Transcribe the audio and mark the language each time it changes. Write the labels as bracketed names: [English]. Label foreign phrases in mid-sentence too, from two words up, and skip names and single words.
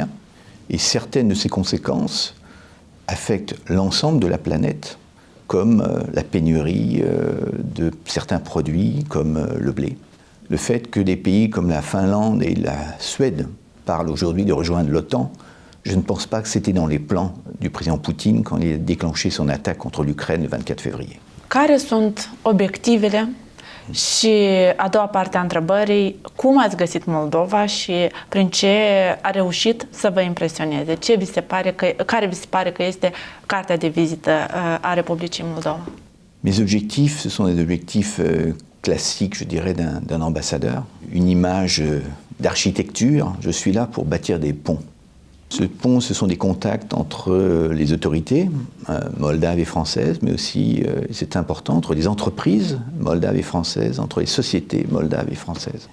[French] Et certaines de ces conséquences affectent l'ensemble de la planète, comme la pénurie de certains produits, comme le blé. Le fait que des pays comme la Finlande et la Suède parlent aujourd'hui de rejoindre l'OTAN, je ne pense pas que c'était dans les plans du président Poutine quand il a déclenché son attaque contre l'Ukraine le 24 février. [Romanian] Care sunt obiectivele? Și a doua parte a întrebării, cum ați găsit Moldova și prin ce a reușit să vă impresioneze? Care vi se pare că este cartea de vizită a Republicii Moldova? [French] Mes objectifs, ce sont des objectifs classique, je dirais, d'un ambassadeur, une image d'architecture. Je suis là pour bâtir des ponts. Ce pont, ce sont des contacts entre les autorités moldaves et françaises, mais aussi, c'est important, entre les entreprises moldaves et françaises, entre les sociétés moldaves et françaises.